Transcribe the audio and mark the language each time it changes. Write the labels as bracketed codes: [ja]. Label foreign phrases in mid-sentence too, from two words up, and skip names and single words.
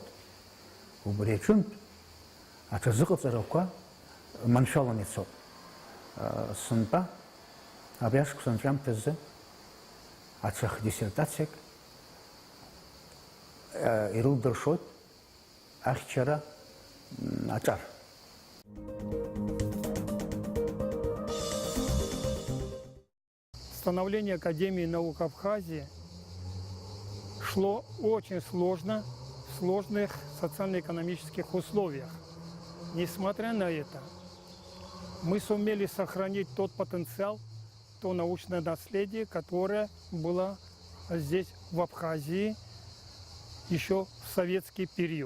[ab] Убри аҿынтә аҽазыҟаҵарақәа маншәалан ицоит. Сынтәа абри ашықәс анҵәамҭазы аҽах диссертациак ирылдыршоит ахьчара аҿар. [ru] Становление Академии наук Абхазии шло очень сложно, в сложных социально-экономических условиях. Несмотря на это, мы сумели сохранить тот потенциал, то научное наследие, которое было здесь, в Абхазии, еще в советский период.